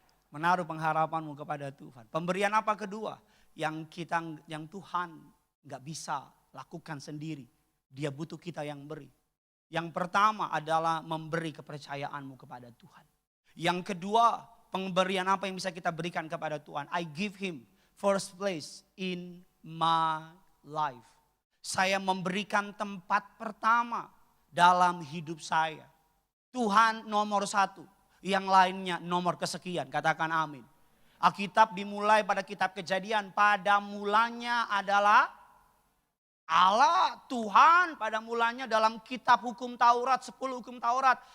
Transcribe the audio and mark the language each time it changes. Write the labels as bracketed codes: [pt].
[id] Menaruh pengharapanmu kepada Tuhan. Pemberian apa kedua? Yang Tuhan gak bisa lakukan sendiri. Dia butuh kita yang beri. Yang pertama adalah memberi kepercayaanmu kepada Tuhan. Yang kedua, pemberian apa yang bisa kita berikan kepada Tuhan? [en] I give him first place in my life. [id] Saya memberikan tempat pertama dalam hidup saya. Tuhan nomor 1, yang lainnya nomor kesekian. Katakan amin. Alkitab dimulai pada kitab Kejadian. Pada mulanya adalah Allah, Tuhan pada mulanya dalam kitab hukum Taurat, 10 hukum Taurat.